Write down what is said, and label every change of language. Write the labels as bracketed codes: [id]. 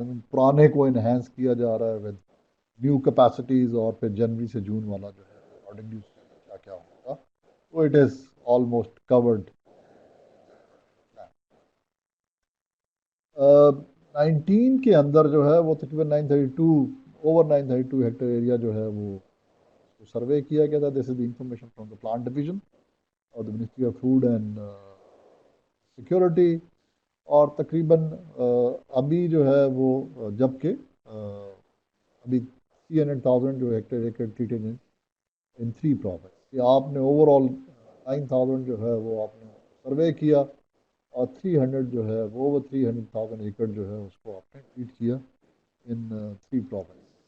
[ur] پرانے کو انہینس کیا جا رہا ہے [en] with new capacities, [ur] اور پھر جنوری سے جون والا جو ہے اکارڈنگلی کیا کیا ہوگا. [en] تو it is almost covered. [ur] 19 کے اندر جو ہے وہ تقریباً 932 ہیکٹر ایریا جو ہے وہ سروے کیا گیا تھا. [en] This is the information from the plant division اور the ministry of food and security. [ur] اور تقریباً ابھی جو ہے وہ جبکہ ابھی 300,000 جو hectare acre [en] Treated in 3 province. [ur] کہ آپ نے اوور آل 9,000 جو ہے وہ آپ نے سروے کیا اور 300 جو ہے وہ اوور 300,000 ایکڑ جو ہے اس کو آپ نے ٹریٹ کیا [en] In 3 province.